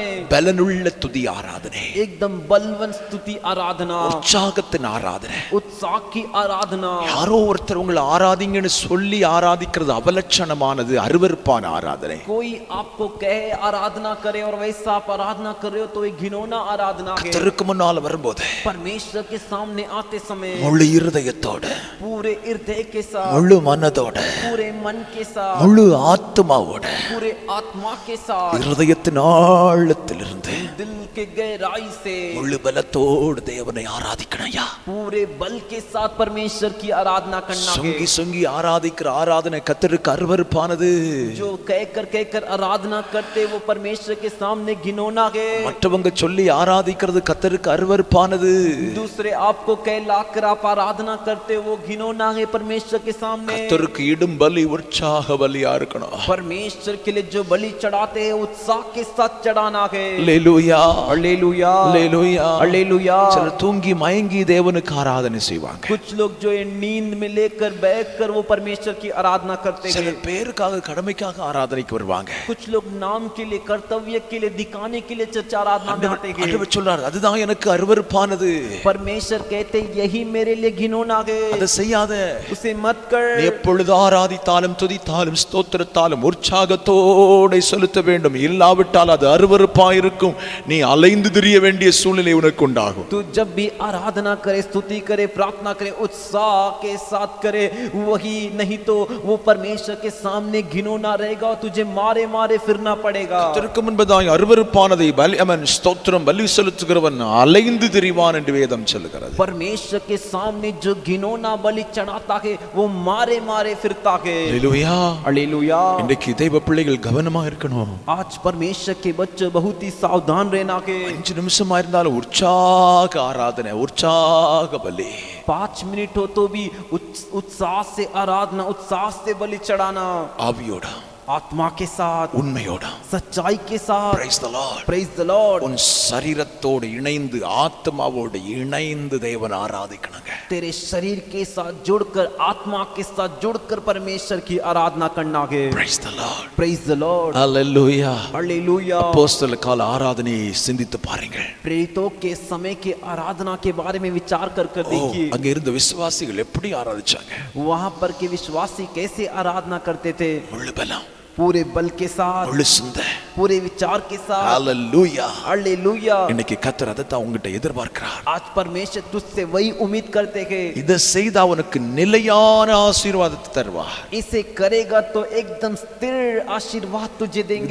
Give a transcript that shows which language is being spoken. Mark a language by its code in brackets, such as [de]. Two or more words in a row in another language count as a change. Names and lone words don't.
[ta] பலனுள்ள துதி ஆராதனை, [hi] एकदम बलवान स्तुति आराधना, [ta] உற்சாகத்தின் ஆராதனை. [hi] उत्साह की आराधना. [ta] யாரோ ஒருத்தர் உங்களை ஆராதிங்கன்னு சொல்லி ஆராதிக்கிறது அவலட்சணமானது, அருவருப்பான ஆராதனை. [hi] कोई आपको कहे आराधना करे और वैसा आप आराधना कर रहे हो तो एक घिनौना आराधना है. [ta] கர்த்தருக்கு முன்னால வரும்போது [hi] परमेश्वर के सामने आते समय [ta] முழு இருதயத்தோடு, [hi] पूरे हृदय के साथ, [ta] முழு மனதோடு, [hi] पूरे मन के साथ, [ta] முழு ஆத்மாவோடு, [hi] पूरे आत्मा के साथ, [ta] இருதயத்தின் ஆழத்திலிருந்து [hi] दिल के गहराई से, [ta] முழு பலத்தோடு தேவனை ஆராதிக்கணையா. [hi] पूरे बल के साथ परमेश्वर की आराधना करना [ta] சொங்கி [hi] है. [ta] சொங்கி ஆராதிக்கிற ஆராதனை கர்த்தருக்கு அருவருப்பானது. [hi] जो कहकर आराधना करते वो परमेश्वर के सामने घिनौना है. [ta] மற்றவங்க சொல்லி ஆராதிக்கிறது கர்த்தருக்கு அருவருப்பானது. [hi] दूसरे आपको कहलाकर आप आराधना करते वो घिनौना है परमेश्वर के सामने. [ta] கர்த்தருக்கு இடும் பலி உற்சாக பலியா இருக்கணும். [hi] परमेश्वर के लिए जो बलि चढ़ाते हैं उत्साह के साथ चढ़ाना है. [ta] அல்லேலூயா, [hi] हालेलुया, [ta] அல்லேலூயா. [hi] हालेलुया. [ta] சிலர் தூங்கி மயங்கி தேவனுக்கு ஆராதனை செய்வாங்க. [hi] कुछ लोग जो ये नींद में लेकर बैठकर वो परमेश्वर की आराधना करते हैं. [ta] சிலர் பேருக்காக கடமைக்காக ஆராதனைக்கு வருவாங்க. [hi] कुछ लोग नाम के लिए, कर्तव्य के लिए, दिखाने के लिए चर्च आराधना में आते हैं. [ta] ஆண்டவர் சொல்றார், அதுதான் எனக்கு அருவருப்பானது. [hi] परमेश्वर कहते यही मेरे लिए घिनौना है. [ta] அதை செய்யாத. [hi] उसे मत कर। [ta] நீ எப்பொழுது ஆராதித்தாலும் துதித்தாலும் ஸ்தோத்திரத்தாலும் உற்சாகத்தோடு செலுத்த வேண்டும். இல்லாவிட்டால் அது அருவருப்பாயிருக்கும். நீ அலைந்து திரிய வேண்டிய சூழ்நிலை உனக்கு உண்டாகும். [hi] तू जब भी आराधना करे, स्तुति करे, प्रार्थना करे, उत्साह के साथ करे, वही नहीं तो वो परमेश्वर के सामने घिनौना रहेगा और तुझे मारे मारे फिरना पड़ेगा। [ta] கர்த்தருக்கு முன்பதாய் அருவருப்பானதை ஸ்தோத்திரம் பலி செலுத்துகிறவன் அலைந்து திரிவான் என்று வேதம் சொல்லுகிறது. [hi] परमेश्वर के सामने जो घिनौना बलि चढ़ाता है वो मारे मारे फिरता है। [ta] அல்லேலூயா, [hi] हालेलुया। [ta] இன்றைக்கு தெய்வ பிள்ளைகள் கவனமா இருக்கணும். [hi] आज परमेश्वर के बच्चे बहुत ही सावधान रहना के। [ta] 5 நிமிஷமா இருந்தாலும் உற்சாக ஆராதனை, உற்சாக பலி. [hi] 5 मिनट हो तो भी उत्साह से आराधना, उत्साह से बलि चढ़ाना, [ta] ஆவியோட, [hi] आत्मा के साथ, [ta] உண்மையோட, [hi] सच्चाई के साथ। [en] Praise the Lord. Praise the Lord। [ta] உன் சரீரத்தோடு இணைந்து ஆத்மாவோடு இணைந்து தேவனை ஆராதிக்கணுங்க. [hi] तेरे शरीर के साथ जुड़कर, आत्मा के साथ जुड़कर परमेश्वर की आराधना करना है। [en] Praise the Lord. Praise the Lord। Hallelujah. [hi] हालेलुया। [ta] அப்போஸ்தல கால ஆராதனையை சிந்தித்து பாருங்கள். [hi] प्रेरितों के समय के आराधना के बारे में विचार कर देखिए। [ta] அங்க இருந்த விசுவாசிகள் எப்படி ஆராதிச்சாங்க? [hi] वहां पर के विश्वासी कैसे आराधना करते थे? [ta] முழு பலம், [hi] पूरे बल के साथ, [ta] முழு சிந்தை. [hi] पूरे विचार के साथ। [en] Hallelujah. [hi] हालेलुया। [ta] இன்னைக்கு கர்த்தர் அதை தான் உங்ககிட்ட எதிர்பார்க்கிறார். [hi] आज परमेश्वर तुझसे वही उम्मीद करते हैं। [ta] இதை செய்தா உனக்கு நிலையான ஆசீர்வாதத்தை தருவார். [hi] इसे करेगा तो एकदम स्थिर आशीर्वाद तुझे देंगे।